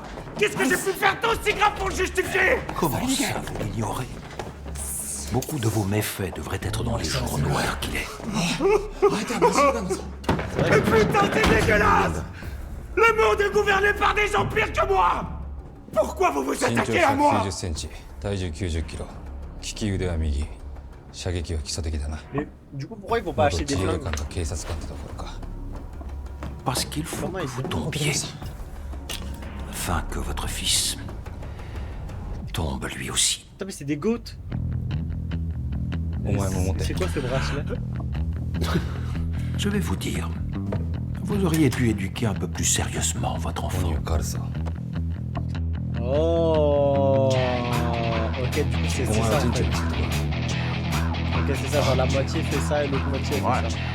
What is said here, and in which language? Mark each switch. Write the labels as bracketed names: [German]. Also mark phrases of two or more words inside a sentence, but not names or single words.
[French] Qu'est-ce que j'ai pu faire d'aussi grave pour le justifier? Comment ça, vous l'ignorez? Beaucoup de vos méfaits devraient être dans les journaux à l'heure qu'il est. Mais putain, c'est dégueulasse! Le monde est gouverné par des gens pires que moi! Pourquoi vous vous attaquez à moi? [Japanese] 90 センチ、体重90キロ。利き腕は右。射撃は基礎的だな。 [French] Mais du coup pourquoi ils vont pas acheter des [Japanese] 自衛 [French] flingues? [Japanese] 官か警察官ってところか。 [French] Parce qu'il faut que vous tombiez. Afin que votre fils tombe lui aussi. Putain mais c'est des goats. [Japanese] お前も持て。 [French] C'est quoi ce bracelet? Je vais vous dire, vous auriez pu éduquer un peu plus sérieusement votre enfant. Oh. Ok, du coup c'est ça en fait. Ok, c'est ça, genre la moitié fait ça et l'autre moitié fait ça.